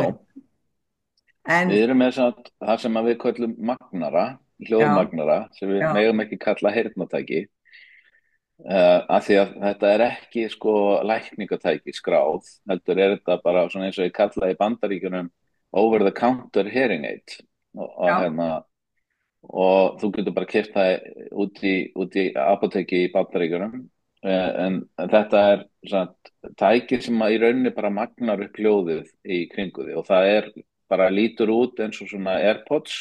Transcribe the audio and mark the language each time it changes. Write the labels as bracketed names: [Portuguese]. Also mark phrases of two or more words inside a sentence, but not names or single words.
[Icelandic] tilvæg. En við erum með það sem að við kallum magnara, já, hljóðmagnara, sem við já, megum ekki kalla heyrnartæki. Af því að þetta er ekki sko lækningatæki skráð, heldur er þetta bara svona eins og ég kalla í Bandaríkjunum [English] over the counter hearing aid [Icelandic] já, og þú getur bara keypt það út í apóteki í Bandaríkjunum. En þetta er svona tæki sem að í rauninni bara magnar upp hljóðið í kringu því og það er bara lítur út eins og svona AirPods